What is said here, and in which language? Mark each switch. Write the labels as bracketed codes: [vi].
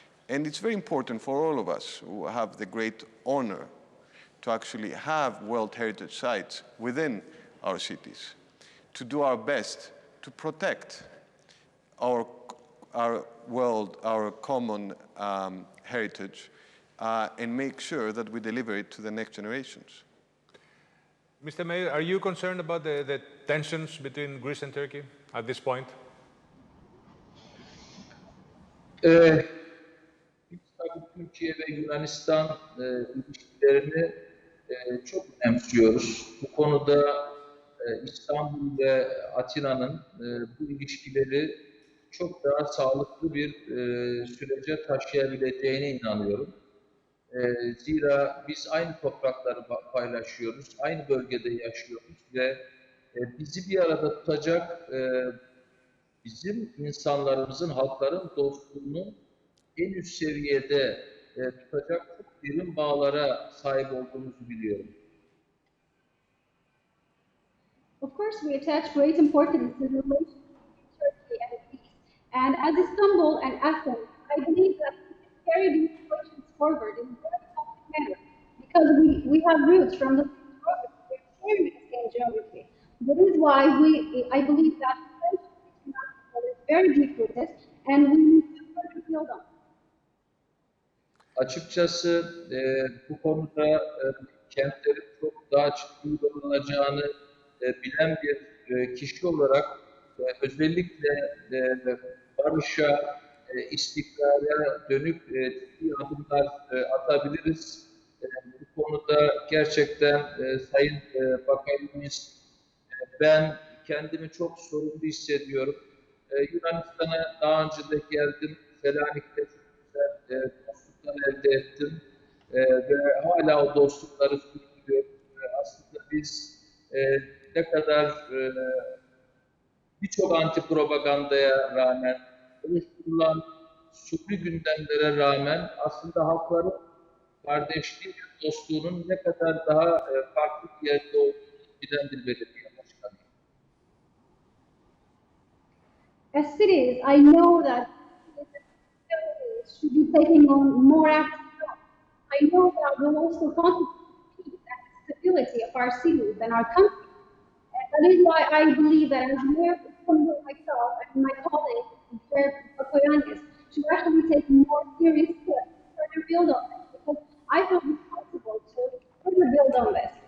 [en] And it's very important for all of us who have the great honor to actually have World Heritage sites within our cities, to do our best to protect our world, our common heritage, and make sure that we deliver it to the next generations. Mr. Mayor, are you concerned about the tensions between Greece and Turkey at this point? [tr] Biz tabii Türkiye ve Yunanistan ilişkilerini çok önemsiyoruz. Bu konuda İstanbul ve Atina'nın bu ilişkileri çok daha sağlıklı bir sürece taşıyabileceğine inanıyorum. Zira biz aynı toprakları paylaşıyoruz, aynı bölgede yaşıyoruz ve bizi bir arada tutacak bizim insanlarımızın, halkların dostluğunu en üst seviyede tutacak çok derin bağlara sahip olduğumuzu biliyorum. [en] Of course, we attach great importance to the relations between Turkey and Greece. And as Istanbul and Athens, I believe that we can carry these relations forward in a very healthy manner because we have roots from the same geography, we're sharing the same geography. That is why I believe that the friendship between our people is very deep-rooted and we need to further build on. [tr] Açıkçası bu konuda kentlerin çok daha ciddi kullanılacağını bilen bir kişi olarak özellikle barışa, istikrara dönük ciddi adımlar atabiliriz. Bu konuda gerçekten Sayın Bakoyannis, ben kendimi çok sorumlu hissediyorum. Yunanistan'a daha önce de geldim. Selanik'te çok güzel dostluklar elde ettim. Ve hala o dostlukları sürdürüyorum. Aslında biz ne kadar birçok anti-propagandaya rağmen, oluşturulan suni gündemlere rağmen aslında halkların kardeşliği ve dostluğunun ne kadar daha farklı bir yerde olduğunu bilen bir belediye başkanı. [en] As cities, I know that cities should be taking on more active role. I know that will also contribute to the peace and stability of our cities and our country. And that is why I believe that as Mayor of Istanbul myself and my colleague, Mayor Bakoyannis, should actually take more serious steps to further build on this because I feel responsible to further build on this.